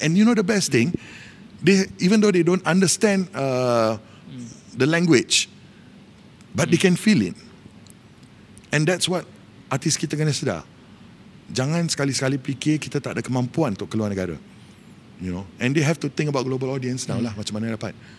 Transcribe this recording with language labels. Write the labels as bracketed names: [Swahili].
[English] And you know the best thing, even though they don't understand the language, but they can feel it. [Malay] And that's what artis kita kena sedar. Jangan sekali-sekali fikir kita tak ada kemampuan untuk keluar negara. [English] You know, and they have to think about global audience now [Malay] lah, macam mana dapat.